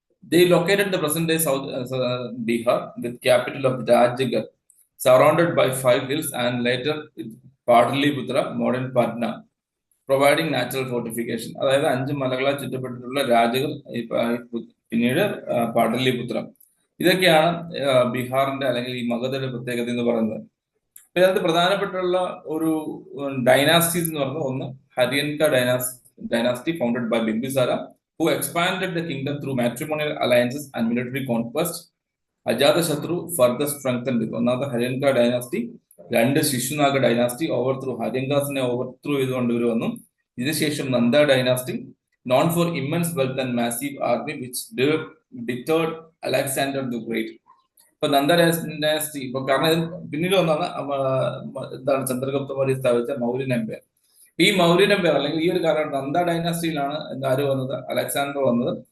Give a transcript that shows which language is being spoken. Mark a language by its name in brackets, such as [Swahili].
[English] They located the present day South Bihar with capital of Rajgarh, surrounded by 5 hills, and later Pataliputra, modern Patna, providing natural fortification. [Malayalam] അതായത് 5 മലകളാൽ ചുറ്റപ്പെട്ടിട്ടുള്ള രാജഗർ, പിന്നീട് പാടലിപുത്രം. ഇതൊക്കെയാണ് ബീഹാറിന്റെ അല്ലെങ്കിൽ ഈ മഗധയുടെ പ്രത്യേകത എന്ന് പറയുന്നത്. ഇതിനകത്ത് പ്രധാനപ്പെട്ടുള്ള ഒരു ഡൈനാസ്റ്റീസ് എന്ന് പറയുന്നത് ഒന്ന് ഹരിയൻക dynasty founded by Bimbisara, [English] who expanded the kingdom through matrimonial alliances and military conquest. Ajatashatru further strengthened it. [Malayalam] ഒന്നാമത്തെ ഹരിയൻക ഡൈനാസ്റ്റി, 2 ശിശുനാഗ ഡൈനാസ്റ്റി ഓവർത്രൂ, ഹരിയൻകാസിനെ ഓവർത്രൂ ചെയ്തുകൊണ്ട് ഇവർ വന്നു. ഇതിനുശേഷം [English] Nanda dynasty, known for immense wealth and massive army, which deterred Alexander the Great. [Malayalam] ഇപ്പൊ Nanda dynasty ഇപ്പൊ കാരണം പിന്നീട് വന്നാണ് എന്താണ് ചന്ദ്രഗുപ്ത മൗര്യ സ്ഥാപിച്ച മൗര്യൻ എംപയർ. ഈ മൗര്യൻ എംപയർ അല്ലെങ്കിൽ ഈ ഒരു കാലഘട്ടം നന്ദ ഡൈനാസ്റ്റിയിലാണ് ആര് വന്നത്, അലക്സാണ്ടർ വന്നത്.